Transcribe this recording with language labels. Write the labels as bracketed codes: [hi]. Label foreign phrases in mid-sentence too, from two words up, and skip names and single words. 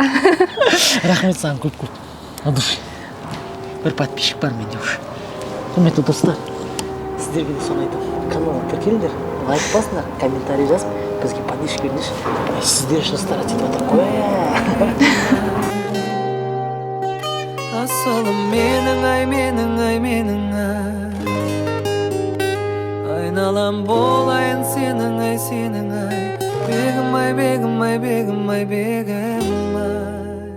[kk] Рахмет саған көп. [ru] От души. [kk] Бір подписчик бар менде уже. Құрметті достар, сіздерге де соны айтамын. Каналға тіркеліңдер, лайк басыңдар, комментарий жазып, бізге подписчик беріңдерші. Сіздер үшін старать етіп жатыр ғой. [uz] Asılım mening ay mening ay mening ay Aynalam bolayın sening ay sening ay Begim ay begim ay begim ay begim ay